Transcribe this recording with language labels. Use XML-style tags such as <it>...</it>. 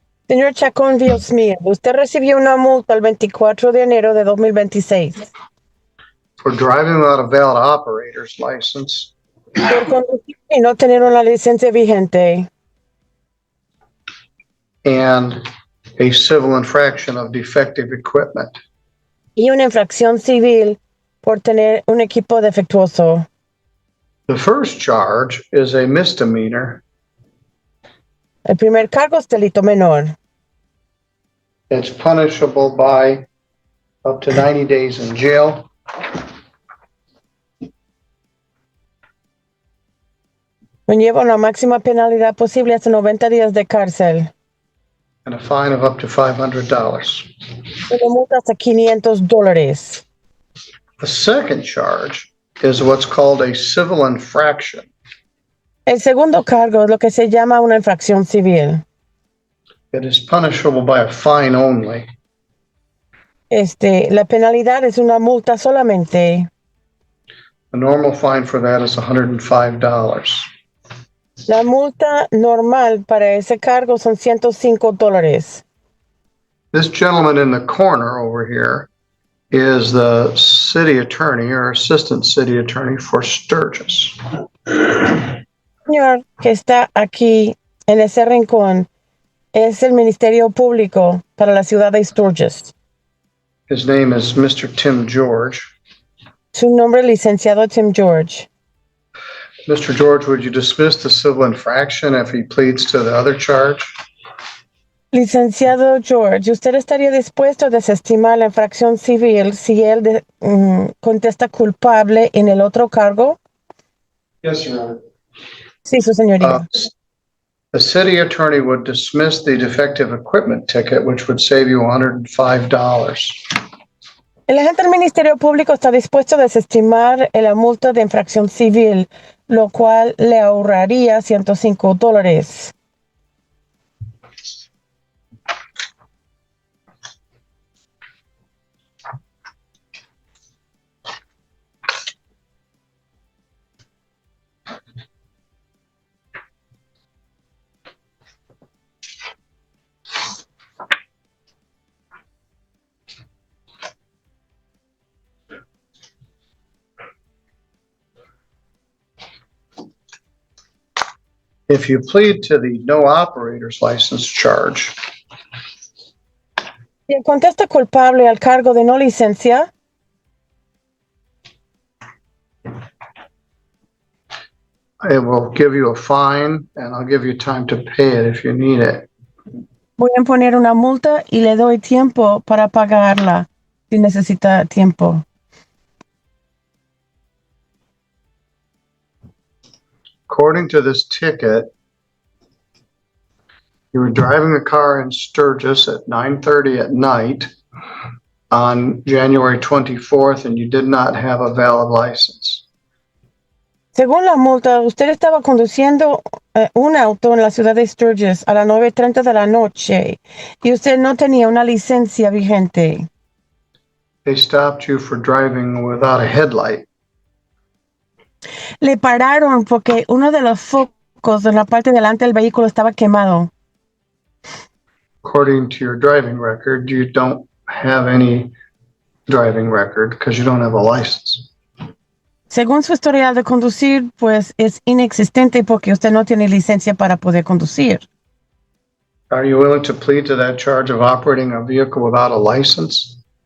<es>Señor Chacón Villosmil, usted recibió una multa el 24 de enero de 2026</es> <en>For driving without a valid operator's license</en> <es>por conducir y no tener una licencia vigente</es> <en>and a civil infraction of defective equipment.</en> <es>y una infracción civil por tener un equipo defectuoso.</es> <en>The first charge is a misdemeanor.</en> <es>El primer cargo es delito menor.</es> <en>It's punishable by up to 90 days in jail</en> <es>Conlleva una máxima penalidad posible hasta 90 días de cárcel.</es> <en>and a fine of up to $500.</en> <es>Una multa hasta $500.</es> <en>The second charge is what's called a civil infraction.</en> <es>El segundo cargo es lo que se llama una infracción civil.</es> <en>It is punishable by a fine only.</en> <es>La penalidad es una multa solamente.</es> <en>The normal fine for that is $105.</en> <es>La multa normal para ese cargo son $105.</es> <en>This gentleman in the corner over here is the city attorney or assistant city attorney for Sturgis.</en> <es>Señor que está aquí en ese rincón es el Ministerio Público para la ciudad de Sturgis.</es> <en>His name is Mr. Tim George.</en> <es>Su nombre es licenciado Tim George.</es> <en>Mr. George, would you dismiss the civil infraction if he pleads to the other charge?</en> <es>Licenciado George, ¿usted estaría dispuesto a desestimar la infracción civil si él contesta culpable en el otro cargo?</es> <en>Yes, Your Honor.</en> <es>Sí, su señoría.</es> <en>The city attorney would dismiss the defective equipment ticket, which would save you $105.</en> <es>El agente del Ministerio Público está dispuesto a desestimar la multa de infracción civil, lo cual le ahorraría $105.</es> <en>If you plead to the no operator's license charge,</en> <es>Si él contesta culpable al cargo de no licencia,</es> <en>it will give you a fine and I'll give you time to pay it if you need it.</en> <es>Voy a poner una multa y le doy tiempo para pagarla si necesita tiempo.</es> <en>According to this ticket, you were driving a car in Sturgis at 9:30 at night on January 24th, and you did not have a valid license.</en> <es>Según la multa, usted estaba conduciendo un auto en la ciudad de Sturgis a las 9:30 de la noche y usted no tenía una licencia vigente.</es> <en>They stopped you for driving without a headlight.</en> <es>Le pararon porque uno de los focos en la parte delante del vehículo estaba quemado.</es> <en>According to your driving record, you don't have any driving record because you don't have a license.</en> <es>Según su historial de conducir, pues es inexistente porque usted no tiene licencia para poder conducir.</es> <en>Are you willing to plead to that charge of operating a vehicle without a license?</en>